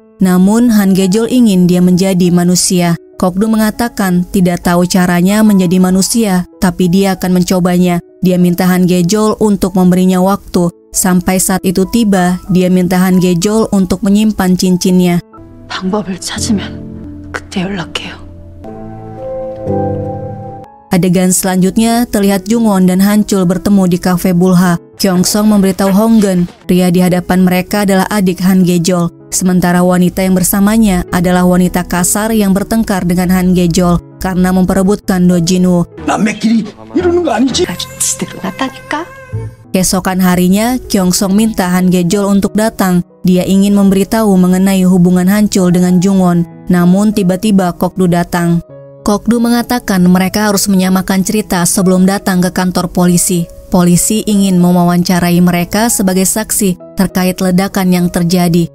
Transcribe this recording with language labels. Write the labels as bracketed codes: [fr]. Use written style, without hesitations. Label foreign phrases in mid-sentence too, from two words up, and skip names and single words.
[id] Namun Han Gejol ingin dia menjadi manusia. Kokdu mengatakan tidak tahu caranya menjadi manusia, tapi dia akan mencobanya. Dia minta Han Gejol untuk memberinya waktu. Sampai saat itu tiba, dia minta Han Gejol untuk menyimpan cincinnya. [ko] 방법을 찾으면 그때 연락해요. [id] Adegan selanjutnya terlihat Jungwon dan Hancul bertemu di kafe Bulha. Kyongsong memberitahu Honggen, pria di hadapan mereka adalah adik Han Gejol. Sementara wanita yang bersamanya adalah wanita kasar yang bertengkar dengan Han Gejol karena memperebutkan Dojinwoo. [ko] 남매끼리 이러는 거 아니지? 지대로 났다니까? [id] Keesokan harinya, Kyongsong minta Han Gejol untuk datang. Dia ingin memberitahu mengenai hubungan Hancul dengan Jungwon. Namun tiba-tiba Kokdu datang. Kokdu mengatakan mereka harus menyamakan cerita sebelum datang ke kantor polisi. Polisi ingin mewawancarai mereka sebagai saksi terkait ledakan yang terjadi.